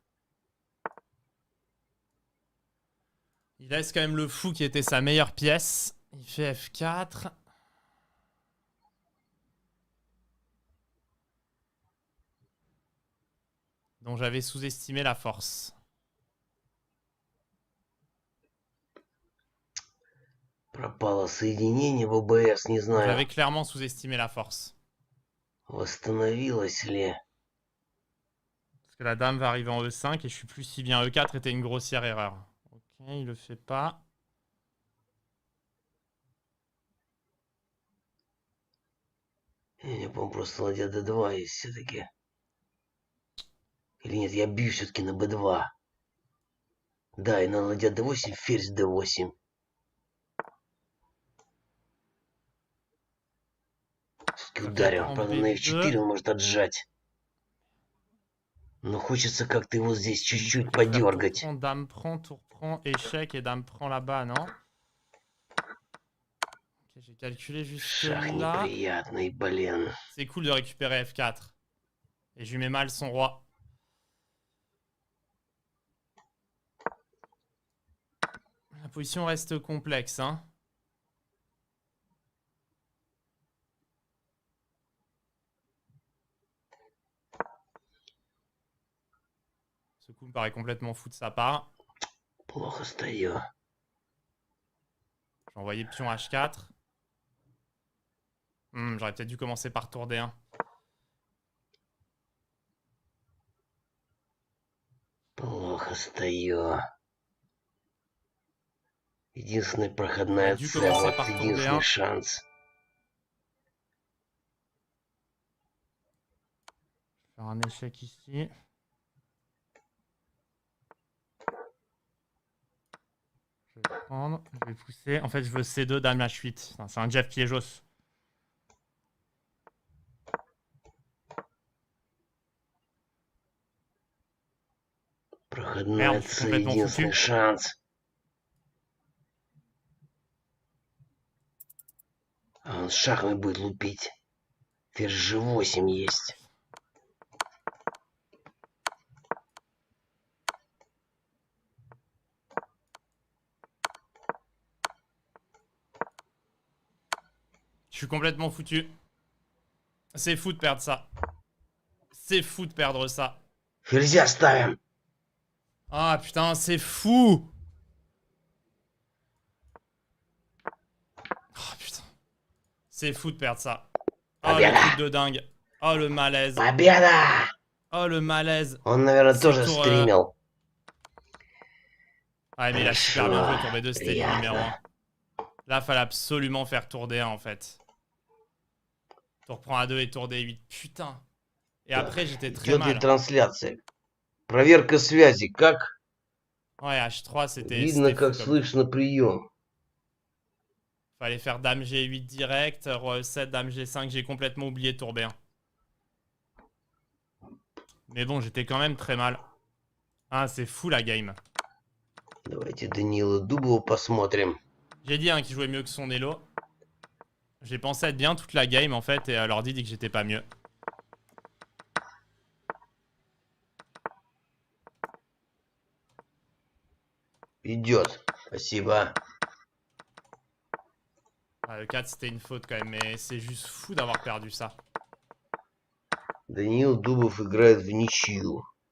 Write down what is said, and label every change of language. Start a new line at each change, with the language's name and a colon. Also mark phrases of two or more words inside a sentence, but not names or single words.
French: Il laisse quand même le fou qui était sa meilleure pièce. Il fait F4. Dont j'avais sous-estimé la force.
Russian: Пропало соединение в ОБС, не знаю.
French: J'avais clairement sous-estimé la force.
Russian: Восстановилось ли?
French: Parce que la dame va arriver en E5 et je suis plus si bien. E4 était une grossière erreur. Ok, il le fait pas.
Russian: Я, по-моему, просто ладья d2 есть все-таки. Или нет, я бью все-таки на b2. Да, и на ладья d8, ферзь d8. Все-таки ударил. Правда, на f4 он может отжать. Но хочется как-то его здесь чуть-чуть подергать.
French: Dame prend, tour prend. prend échec et dame prend là-bas, non? Ok, j'ai calculé juste
Russian: Шах
French: là.
Russian: неприятный, блин.
French: C'est cool de récupérer F4. Et je lui mets mal son roi. La position reste complexe, hein. Ce coup me paraît complètement fou de sa part.
Russian: Плохо стою.
French: J'ai envoyé pion H4. J'aurais peut-être dû commencer par tour D1.
Russian: Плохо стою. Единственная
French: J'aurais
Russian: проходная
French: dû
Russian: цель.
French: commencer
Russian: Вот
French: par tour
Russian: единственный
French: D1.
Russian: шанс.
French: Faire un échec ici. Je vais prendre, je vais pousser. En fait, je veux C2, dame H8. C'est un Jeff Piejos.
Russian: Проходная
French: Merde, je suis
Russian: цель.
French: complètement
Russian: Единственный
French: foutu.
Russian: шанс. А он шахами будет лупить. Ферзь G8 есть.
French: Je suis complètement foutu. C'est fou de perdre ça. C'est fou de perdre ça.
Russian: Ферзя ставим.
French: Ah putain, c'est fou. Oh putain. C'est fou de perdre ça. Oh le truc de dingue. Oh le malaise.
Russian: Победа!
French: Oh le malaise.
Russian: Он, наверное,
French: C'est
Russian: тоже
French: tour,
Russian: стримил.
French: Ouais, mais il a super bien joué. Tour
Russian: Хорошо,
French: B2, c'était le numéro 1.
Russian: приятно.
French: Là, fallait absolument faire tour D1 en fait. Tour prend A2 et tour D8. Putain. Et après, j'étais très
Russian: Идет ли
French: mal.
Russian: трансляция? Проверка связи. Как
French: Ouais, H3, c'était
Russian: видно,
French: fou
Russian: как
French: comme-
Russian: слышно прием.
French: Fallait faire dame G8 direct, roi E7, dame G5. J'ai complètement oublié tour B1. Mais bon, j'étais quand même très mal. Ah, c'est fou la game.
Russian: Давайте Данила Дубова посмотрим.
French: J'ai dit hein, qu'il jouait mieux que son Elo. J'ai pensé être bien toute la game en fait, et l'ordi dit que j'étais pas mieux.
Russian: Идет. Спасибо.
French: Ah, le 4 c'était une faute quand même, mais c'est juste fou d'avoir perdu ça.
Russian: Даниил Дубов играет в ничью.